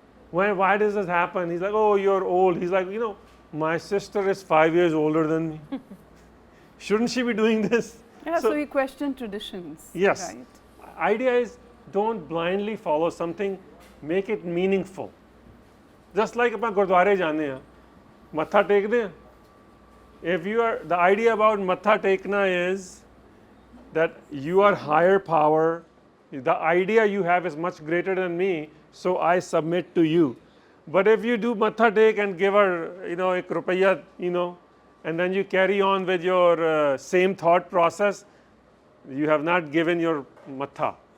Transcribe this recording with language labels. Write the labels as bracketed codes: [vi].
[en] Why does this happen? He's like, oh, you're old. He's like, you know, my sister is 5 years older than me. Shouldn't she be doing this? Yeah, so we question traditions. Yes. Right? Idea is, don't blindly follow something, make it meaningful. Just like [pa] ਆਪਾਂ ਗੁਰਦੁਆਰੇ ਜਾਂਦੇ ਆ, ਮੱਥਾ ਟੇਕਦੇ ਆ. [en] If you are, the idea about matha tekna is that you are higher power, the idea you have is much greater than me, so I submit to you. But if you do matha take and give her, you know, [pa] ek rupaya, [en] you know, and then you carry on with your same thought process, you have not given your matha.